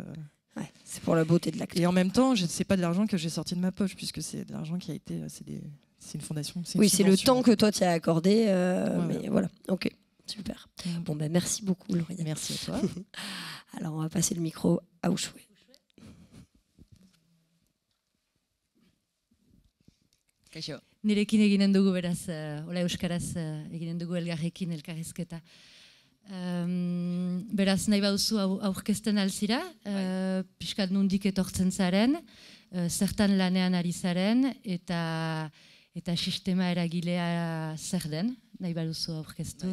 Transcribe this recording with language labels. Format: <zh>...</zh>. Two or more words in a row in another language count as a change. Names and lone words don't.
<fr>Ouais, c'est pour la beauté de l'acte. Et en même temps, c'est pas de l'argent que j'ai sorti de ma poche puisque c'est de l'argent qui a été, c'est une fondation. Oui, c'est le temps que toi tu as accordé, mais voilà. Ok. Super. Bon, merci beaucoup, Lauriane. Merci à toi. Alors, on va passer le micro à Ushue.</fr> <eu>Kaixo. Nirekin eginen dugu beraz, ola euskaraz eginen dugu elgarrekin elkarrizketa. Beraz, nahi baduzu aurkezten alzira, pixkat nundik etortzen zaren, zertan lanean ari zaren, eta sistema eragilea zer den, nahi baduzu aurkeztu.</eu>